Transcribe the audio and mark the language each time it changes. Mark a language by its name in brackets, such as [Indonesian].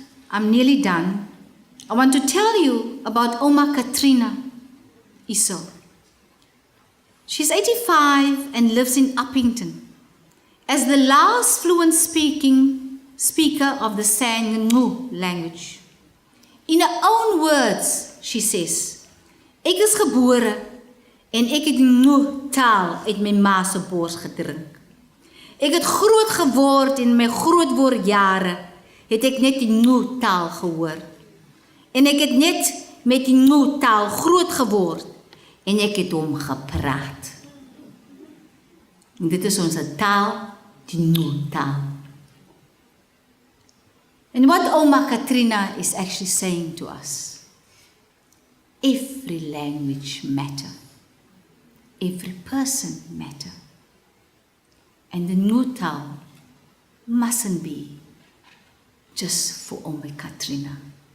[English] I'm nearly done. I want to tell you about Oma Katrina Iso. She's 85 and lives in Uppington. As the last fluent speaker of the Sangnu language. In her own words, she says, [Afrikaans] "Ek is gebore En ek het die Ngqu taal uit my ma se bors gedrink. Ek het groot geword en my grootword jare het ek net die Ngqu taal gehoor. En ek het net met die Ngqu taal groot geword en ek het hom gepraat. En dit is ons taal, die Ngqu taal. [English] And what Oma Katrina is actually saying to us, every language matters. Every person matter. And the Ngqu taal mustn't be just for Oma Katrina.